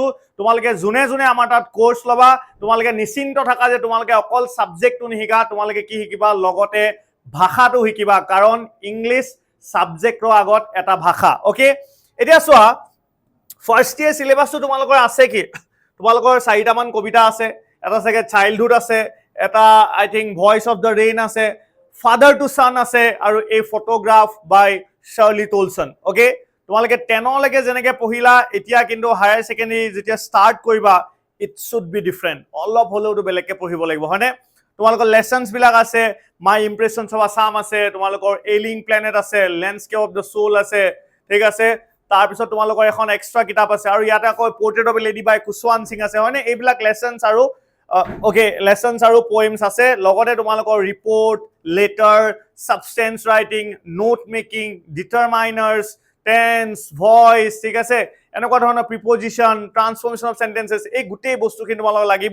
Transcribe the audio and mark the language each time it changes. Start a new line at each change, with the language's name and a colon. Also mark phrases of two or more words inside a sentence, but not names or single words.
Assamese: তোমালোকে যোনে যোনে আমাৰ তাত কোৰ্স লবা তোমালোকে নিশ্চিন্ত থাকা যে তোমালোকে অকল সাবজেক্টটো নিশিকা, তোমালোকে কি শিকিবা লগতে ভাষাটো শিকিবা, কাৰণ ইংলিছ সাবজেক্টৰ আগত এটা ভাষা. ওকে, এতিয়া চোৱা
English: first year syllabusটো
Assamese: তোমালোকৰ আছে কি? তোমালোকৰ 4টা মান কবিতা আছে, এটা চাগে চাইল্ডহুড আছে, এটা
English: I think
Assamese: ভয়েস অফ দ্য ৰেইন আছে, ফাদাৰ টু সান আছে, আৰু এই ফটোগ্ৰাফ বাই চাৰ্লি টলসন. ওকে, তোমালোকে 10 লৈকে যেনেকে পঢ়িলা, এতিয়া কিন্তু
English: higher secondary
Assamese: যেতিয়া স্টাৰ্ট কৰিবা
English: it should be different,
Assamese: অলপ হলেওটো বেলেগকে পঢ়িব লাগিব, হয়নে? তোমালোকৰ লেসন্স বিলাক আছে, মাই ইমপ্ৰেশনস অফ আসাম আছে, তোমালোকৰ এলিং প্লেনেট আছে, ল্যান্ডস্কেপ অফ দ্য সোল আছে, ঠিক আছে, তাৰপিছত তোমালোকৰ এখন এক্সট্ৰা কিতাপ আছে, আৰু ইয়াতে আকৌ পোৰ্ট্ৰেট অফ এ লেডি বাই কুশৱান্ত সিং আছে, হয়নে? এইবিলাক লেসন্স আৰু ওকে লেসন্স আৰু পোয়েমস আছে, লগতে তোমালোকৰ ৰিপোৰ্ট, লেটাৰ,
English: substance writing, note making,
Assamese: ডিটাৰমাইনাৰ্স, টেন্স, ভয়েস, ঠিক আছে, এনেকুৱা ধৰণৰ প্ৰিপজিশন,
English: transformation of sentences,
Assamese: এই গোটেই বস্তুখিনি তোমালোকক লাগিব.